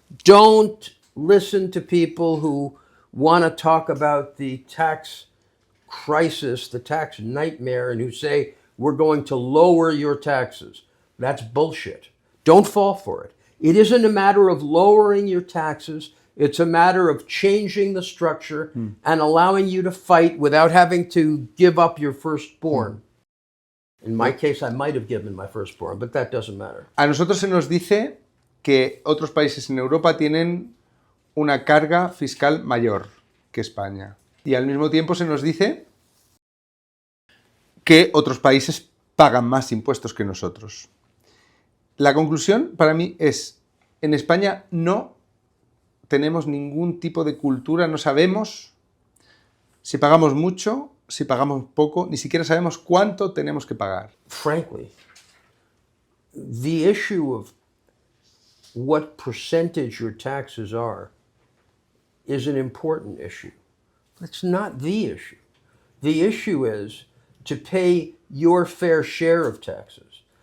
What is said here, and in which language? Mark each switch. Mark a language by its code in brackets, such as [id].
[en] Don't listen to people who want to talk about the tax crisis, the tax nightmare, and who say, we're going to lower your taxes. That's bullshit. Don't fall for it. It isn't a matter of lowering your taxes. It's a matter of changing the structure and allowing you to fight without having to give up your firstborn. In my case, I might have given my firstborn, but that doesn't matter. [es] A nosotros se nos dice que otros países en Europa tienen una carga fiscal mayor que España. Y al mismo tiempo se nos dice que otros países pagan más impuestos que nosotros. La conclusión para mí es, en España no tenemos ningún tipo de cultura, no sabemos si pagamos mucho, si pagamos poco, ni siquiera sabemos cuánto tenemos que pagar. [en] Frankly, the issue of what percentage your taxes are is an important issue. It's not the issue. The issue is to pay your fair share of taxes.